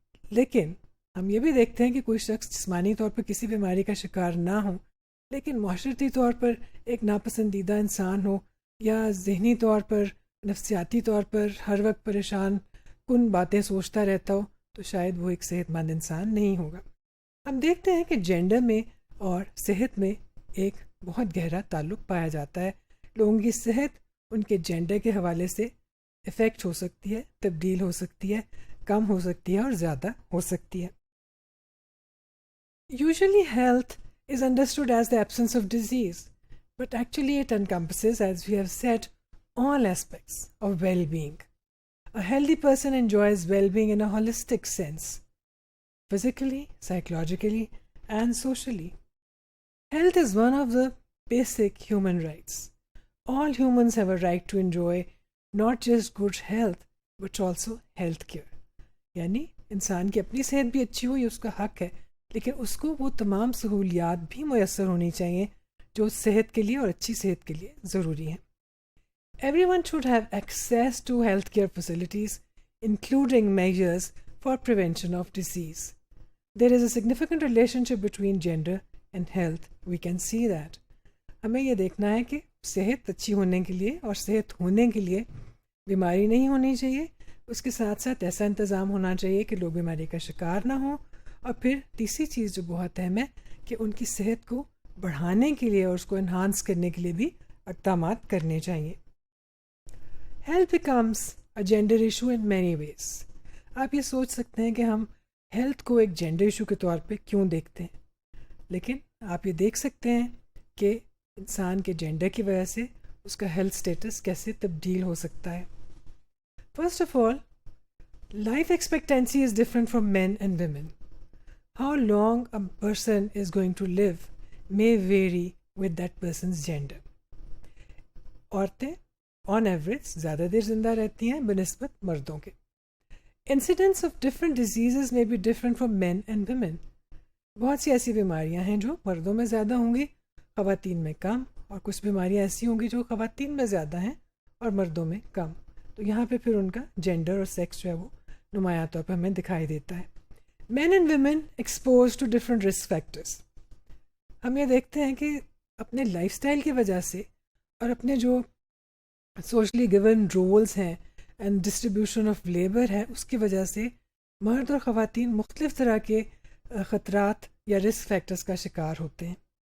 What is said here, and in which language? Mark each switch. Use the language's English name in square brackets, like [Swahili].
[Urdu] لیکن ہم یہ بھی دیکھتے ہیں کہ کوئی شخص جسمانی طور پر کسی بیماری کا شکار نہ ہو لیکن معاشرتی طور پر ایک ناپسندیدہ انسان ہو یا ذہنی طور پر نفسیاتی طور پر ہر وقت پریشان کن باتیں سوچتا رہتا ہو تو شاید وہ ایک صحت مند انسان نہیں ہوگا. ہم دیکھتے ہیں کہ جینڈر میں اور صحت میں ایک بہت گہرا تعلق پایا جاتا ہے. لوگوں کی صحت ان کے جینڈر کے حوالے سے افیکٹ ہو سکتی ہے، تبدیل ہو سکتی ہے، کم ہو سکتی ہے اور زیادہ ہو سکتی ہے. [English] Usually health is understood as the absence of disease, but actually it encompasses, as we have said, all aspects of well-being. A healthy person enjoys well-being in a holistic sense, physically, psychologically, and socially. Health is one of the basic human rights. All humans have a right to enjoy not just good health, but also health care. [Urdu] یعنی انسان کی اپنی صحت بھی اچھی ہو یہ اس کا حق ہے، لیکن اس کو وہ تمام سہولیات بھی میسر ہونی چاہیے جو صحت کے لیے اور اچھی صحت کے لیے ضروری ہیں. [English] Everyone should have access to healthcare facilities, including measures for prevention of disease. There is a significant relationship between gender and health. We can see that. [Urdu] ہمیں یہ دیکھنا ہے کہ صحت اچھی ہونے کے لیے اور صحت ہونے کے لیے بیماری نہیں ہونی چاہیے، اس کے ساتھ ساتھ ایسا انتظام ہونا چاہیے کہ لوگ بیماری کا شکار نہ ہوں، اور پھر تیسری چیز جو بہت اہم ہے کہ ان کی صحت کو بڑھانے کے لیے اور اس کو انہانس کرنے کے لیے بھی اقدامات کرنے چاہیے. [English] Health becomes a gender issue in many ways. [Urdu] آپ یہ سوچ سکتے ہیں کہ ہم ہیلتھ کو ایک جینڈر ایشو کے طور پہ کیوں دیکھتے ہیں، لیکن آپ یہ دیکھ سکتے ہیں کہ انسان کے جینڈر کی وجہ سے اس کا ہیلتھ سٹیٹس کیسے تبدیل ہو سکتا ہے. [English] First of all, life expectancy is different from men and women. How long a person is going to live may vary with that person's gender. [Urdu] عورتیں [English] on average [Urdu] زیادہ دیر زندہ رہتی ہیں بنسبت مردوں کے. [English] Incidence of different diseases may be different from men and women. [Urdu] بہت سی ایسی بیماریاں ہیں جو مردوں میں زیادہ ہوں گی، خواتین میں کم، اور کچھ بیماریاں ایسی ہوں گی جو خواتین میں زیادہ ہیں اور مردوں میں کم. تو یہاں پہ پھر ان کا جینڈر اور سیکس جو ہے وہ نمایاں طور پہ ہمیں دکھائی دیتا ہے. [English] Men and women expose to different risk factors. [Urdu] ہم یہ دیکھتے ہیں کہ اپنے لائف اسٹائل کی وجہ سے اور اپنے جو سوشلی گیون رولز ہیں اینڈ ڈسٹریبیوشن آف لیبر ہے اس کی وجہ سے مرد اور خواتین مختلف طرح کے خطرات یا رسک فیکٹرز کا شکار ہوتے ہیں.